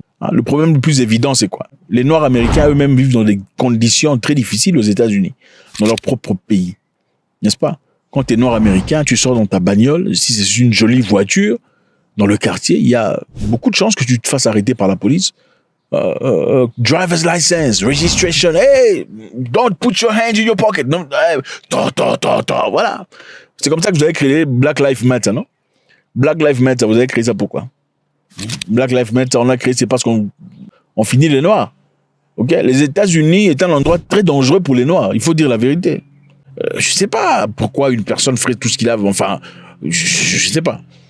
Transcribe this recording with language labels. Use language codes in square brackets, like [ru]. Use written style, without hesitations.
[fr] Le problème le plus évident, c'est quoi? Les Noirs américains eux-mêmes vivent dans des conditions très difficiles aux États-Unis, dans leur propre pays. N'est-ce pas? Quand tu es Noir américain, tu sors dans ta bagnole, si c'est une jolie voiture, dans le quartier, il y a beaucoup de chances que tu te fasses arrêter par la police. [en] Driver's license, registration, hey, don't put your hands in your pocket. [fr] Non, voilà. C'est comme ça que vous avez créé Black Lives Matter, non? Black Lives Matter, vous avez créé ça pourquoi? Black Lives Matter, on l'a créé, c'est parce qu'on finit les Noirs. Ok? Les États-Unis est un endroit très dangereux pour les Noirs. Il faut dire la vérité. Je sais pas pourquoi une personne ferait tout ce qu'il a. Enfin, je sais pas.